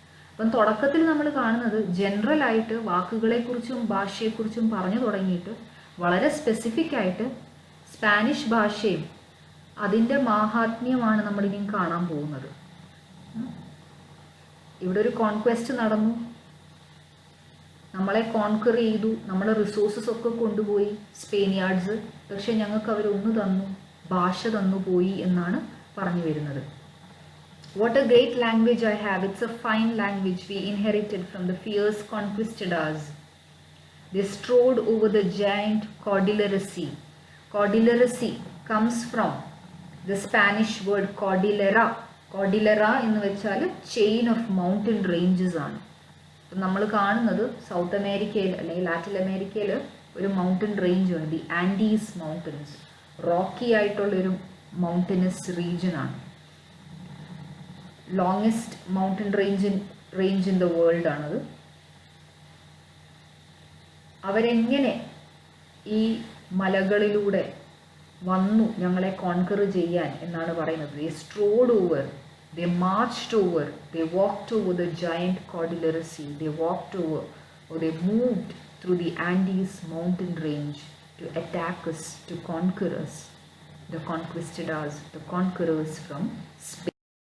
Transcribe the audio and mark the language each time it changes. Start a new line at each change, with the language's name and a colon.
Malayalam: അപ്പം തുടക്കത്തിൽ നമ്മൾ കാണുന്നത് ജനറലായിട്ട് വാക്കുകളെക്കുറിച്ചും ഭാഷയെക്കുറിച്ചും പറഞ്ഞു തുടങ്ങിയിട്ട് വളരെ സ്പെസിഫിക് ആയിട്ട് സ്പാനിഷ് ഭാഷയും അതിൻ്റെ മാഹാത്മ്യമാണ് നമ്മളിനി കാണാൻ പോകുന്നത്. ഇവിടെ ഒരു കോൺക്വസ്റ്റ് നടന്നു, നമ്മളെ കോൺക്വർ ചെയ്തു, നമ്മളെ റിസോഴ്സസ് ഒക്കെ കൊണ്ടുപോയി സ്പെയിനിയാർഡ്സ്. പക്ഷെ ഞങ്ങൾക്ക് അവരൊന്ന് തന്നു, ഭാഷ തന്നു പോയി എന്നാണ് പറഞ്ഞു വരുന്നത്.
English: What a great language I have. It's a fine language we inherited from the fierce conquistadors. They strode over the giant Cordillera Sea. Cordillera Sea comes from the Spanish word Cordillera.
Malayalam: Cordillera എന്ന് വെച്ചാൽ
English: chain of mountain ranges
Malayalam: ആണ്. അപ്പം നമ്മൾ കാണുന്നത് south അമേരിക്കയിൽ അല്ലെങ്കിൽ Latin അമേരിക്കയിൽ ഒരു മൗണ്ടൻ റേഞ്ച് ഉണ്ട്, ദി ആൻഡീസ് മൗണ്ടൻസ്. റോക്കി ആയിട്ടുള്ളൊരു mountainous റീജിയനാണ്.
English: Longest mountain range in the world ആണത്.
Malayalam: അവരെങ്ങനെ ഈ മലകളിലൂടെ വന്നു ഞങ്ങളെ കോൺകർ ചെയ്യാൻ എന്നാണ് പറയുന്നത്.
English: They strode over, they marched over, they walked over the giant Cordillera Sea, they walked over or they moved through the Andes mountain range to attack us, to conquer us, the conquistadors, the conquerors from Spain.